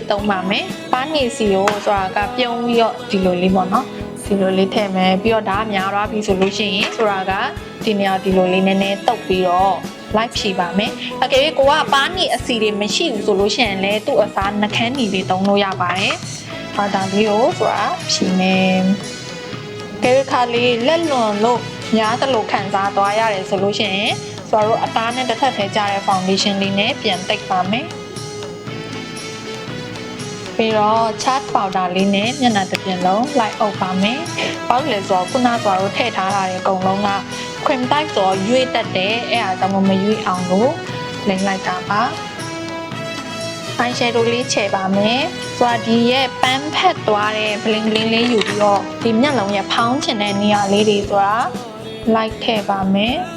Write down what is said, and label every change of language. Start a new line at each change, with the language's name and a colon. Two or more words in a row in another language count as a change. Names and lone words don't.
Burmese: သုံးပါမယ်ပန်းငီစီကိုဆိုတာကပြုံးပြီးတော့ဒီလိုလေးပေါ့နော်ဒီလိုလေးထည့်မယ်ပြီးတော့ဒါများသွားပြီဆိုလို့ရှိရင်ဆိုတာကဒီနေရာဒီလိုလေးနည်းနည်းတုပ်ပြီးတော့လိုက်ဖြီးပါမယ်အကယ်၍ကိုကပန်းနီအစီတွေမရှိဘူးဆိုလို့ရှိရင်လည်းသူ့အစားနှခမ်းနီလေးသုံးလို့ရပါတယ်ဟာဒါလေးကိုဆိုတာဖြီးမယ်ကဲခါလေးလက်လွန်လို့များသလိုခံစားသွားရတယ်ဆိုလို့ရှိရင်ဆိုတော့အသားနဲ့တစ်ထပ်ထဲကျတဲ့ foundation လေးနဲ့ပြန်တိတ်ပါမယ် ပြီးတော့
English: chart powder
Burmese: လေးနဲ့မျက်နှာတစ်ပြင်လုံးလိုက်အုပ်ပါမယ်။ပေါက်လေဆိုတော့ခုနဆိုတော့ထည့်ထားတာတွေအကုန်လုံးက
English: cream type
Burmese: ဆိုတော့ရွေ့တက်တယ်အဲ့ဒါကြောင့်မရွေ့အောင်လို့လိမ့်လိုက်တာပါ။ eyeshadow လေးချဲ့ပါမယ်။ဆိုတော့ဒီရဲ့ပန်းဖက်သွားတဲ့
English: bling bling
Burmese: လေးယူပြီးတော့ဒီမျက်လုံးရဲ့ဖောင်းချင်တဲ့နေရာလေးတွေဆိုတာလိုက်ထည့်ပါမယ်